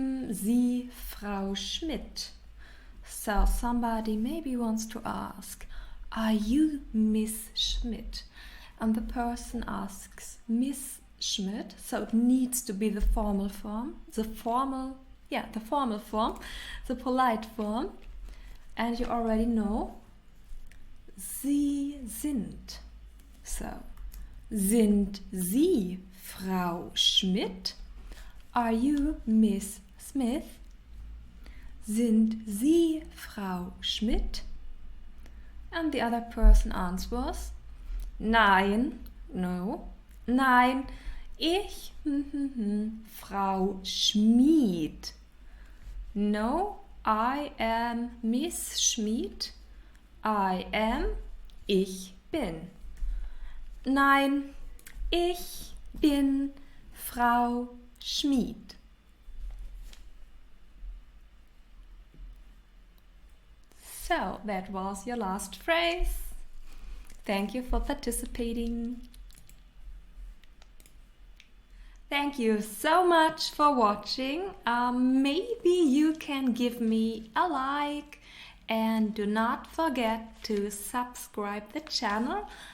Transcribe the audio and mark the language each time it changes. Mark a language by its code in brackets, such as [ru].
[de] Sie, Frau Schmidt. [en] So somebody maybe wants to ask, are you Miss Schmidt? And the person asks, Miss Schmidt. So it needs to be the formal form, the formal form, the polite form. And you already know, [de] Sie sind. So, sind Sie Frau Schmidt? [en] Are you Miss Smith? [de] Sind Sie Frau Schmidt? [en] And the other person answers, nein, no, [de] nein, ich, Frau Schmid. [en] No, I am Miss Schmid. I am, [de] ich bin. Nein, ich bin Frau Schmid. [en] So, that was your last phrase. Thank you for participating. Thank you so much for watching. Maybe you can give me a like and do not forget to subscribe the channel.